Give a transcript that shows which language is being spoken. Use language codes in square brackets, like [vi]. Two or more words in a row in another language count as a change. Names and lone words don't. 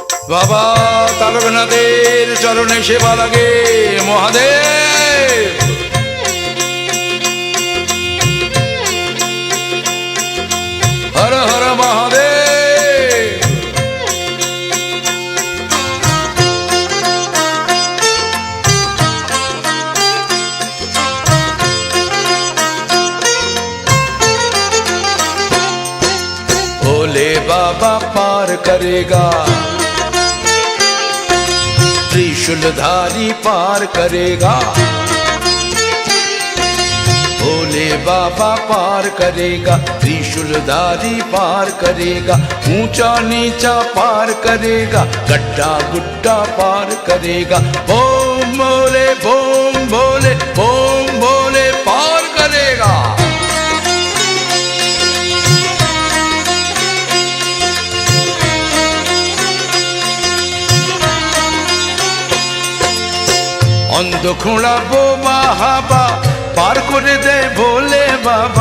[bn] বাবা তারকনাথের চরণে সেবা লাগে মহাদেব। হর হর মহাদেব। [hi] भोले बाबा पार करेगा, त्रिशूलधारी पार करेगा। भोले बाबा पार करेगा, त्रिशूलधारी पार करेगा। ऊंचा नीचा पार करेगा, गड्ढा गुड्ढा पार करेगा। ओम भोले बोम भोले बोम भोले पार करेगा। [bn] অন্ধ খোঁড়া বোবা হাবা পার করে দেয় ভোলে বাবা।